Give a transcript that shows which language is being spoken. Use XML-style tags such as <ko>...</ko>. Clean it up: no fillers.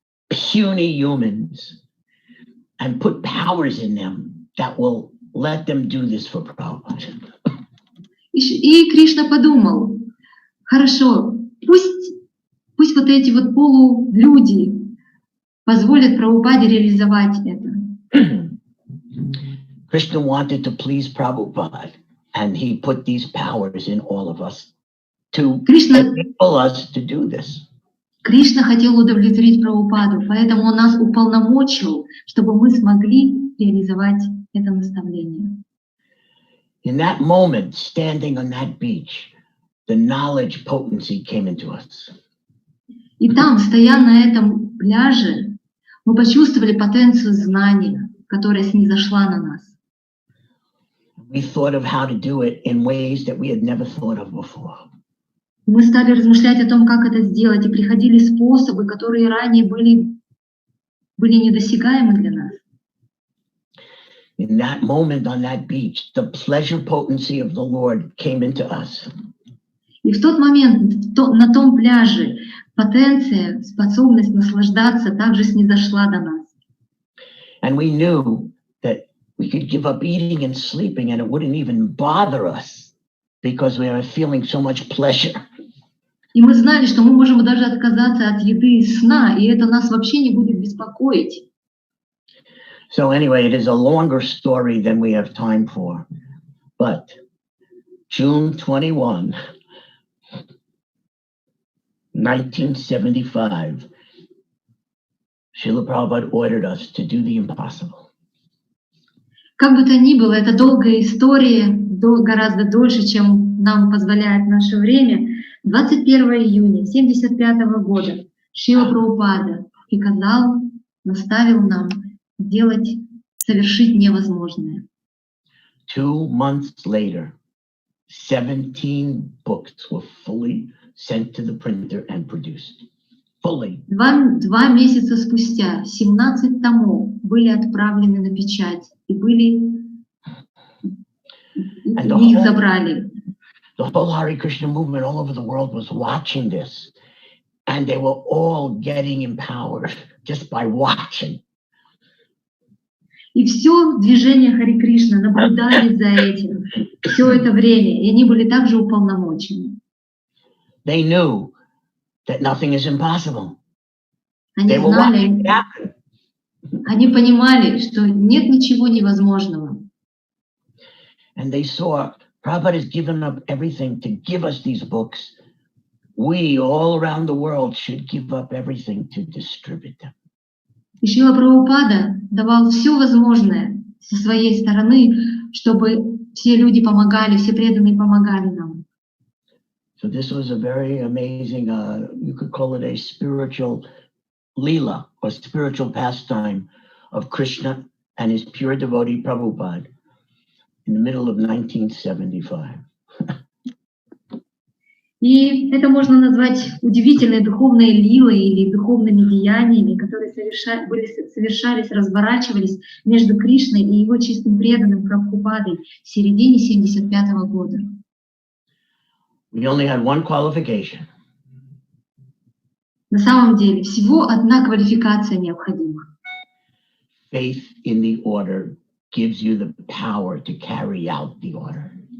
<en>puny humans and put powers in them that will let them do this for Prabhupada.</en> <ru>И Кришна подумал, хорошо, пусть вот эти вот полулюди позволят Прабхупаде реализовать это.</ru> <en>Krishna wanted to please Prabhupada, and he put these powers in all of us to enable us to do this.</en> <ru>Кришна хотел удовлетворить Прабхупаду, поэтому он нас уполномочил, чтобы мы смогли реализовать это наставление.</ru> <en>In that moment, standing on that beach, the knowledge potency came into us.</en> <ru>И там, стоя на этом пляже, мы почувствовали потенцию знания, которая снизошла на нас.</ru> <en>We thought of how to do it in ways that we had never thought of before.</en> <ru>Мы стали размышлять о том, как это сделать, и приходили способы, которые ранее были недосягаемы для нас.</ru> <en>In that moment on that beach, the pleasure potency of the Lord came into us.</en> <ru>И в тот момент на том пляже потенция, способность наслаждаться также снизошла до нас.</ru> <en>And we knew that we could give up eating and sleeping and it wouldn't even bother us because we were feeling so much pleasure.</en> <ru>И мы знали, что мы можем даже отказаться от еды и сна, и это нас вообще не будет беспокоить.</ru> <en>So anyway, it is a longer story than we have time for. But June 21, 1975, Srila Prabhupada ordered us to do the impossible.</en> <ru>Как бы то ни было, это долгая история, гораздо дольше, чем нам позволяет наше время. 21 июня 1975 года Шрила Прабхупада приказал, наставил нам совершить невозможное.</ru> <en>2 months later, 17 books were fully sent to the printer and produced. Fully.</en> <ru>2 месяца спустя 17 томов были отправлены на печать и их забрали.</ru> <en>The whole Hare Krishna movement all over the world was watching this, and they were all getting empowered just by watching.</en> <ru>И все движение Харе Кришна наблюдали за этим все это время, и они были также уполномочены.</ru> <en>They knew that nothing is impossible.</en> <ru>Они знали, они понимали, что нет ничего невозможного.</ru> <en>And they saw Prabhupada has given up everything to give us these books. We all around the world should give up everything to distribute them.</en> <ru>И Шрила Прабхупада давал все возможное со своей стороны, чтобы все люди помогали, все преданные помогали нам.</ru> <en>So this was a very amazing, you could call it a spiritual lila or spiritual pastime of Krishna and his pure devotee Prabhupada in the middle of 1975.</en> <ru>И это можно назвать удивительной духовной лилой или духовными деяниями, которые совершались, разворачивались между Кришной и его чистым преданным Прабхупадой в середине 1975 года.</ru> <en>We only had one qualification.</en> <ru>На самом деле всего одна квалификация необходима.</ru> <en>Faith in the order gives you the power to carry out the order.</en>